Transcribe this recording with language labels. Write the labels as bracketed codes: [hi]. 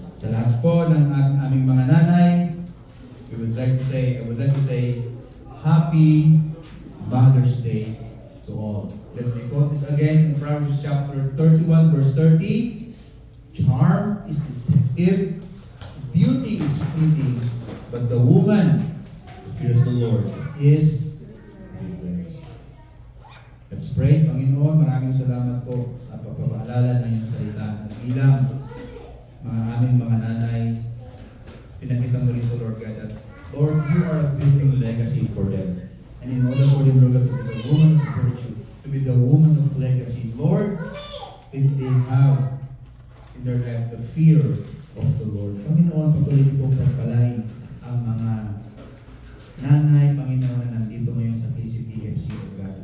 [tl] Sa lahat po ng aming mga nanay, [en] I would like to say, Happy Mother's Day to all. Let me quote this again in Proverbs chapter 31, verse 30. Charm is deceptive, beauty is fleeting, but the woman who fears the Lord is blessed. Let's pray. [tl] Panginoon, maraming salamat po sa pagpapaalala ng iyong salita. Bilang mga aming mga nanay, pinakita mo rito, [en] Lord God, that Lord, you are building legacy for them. And in order for them, Lord God, to be the woman of virtue, to be the woman of legacy, Lord, if they have in their life the fear of the Lord. [tl] Panginoon, patuloy po pagpalain ang mga nanay, Panginoon, na nandito ngayon sa KCPFC, Lord God.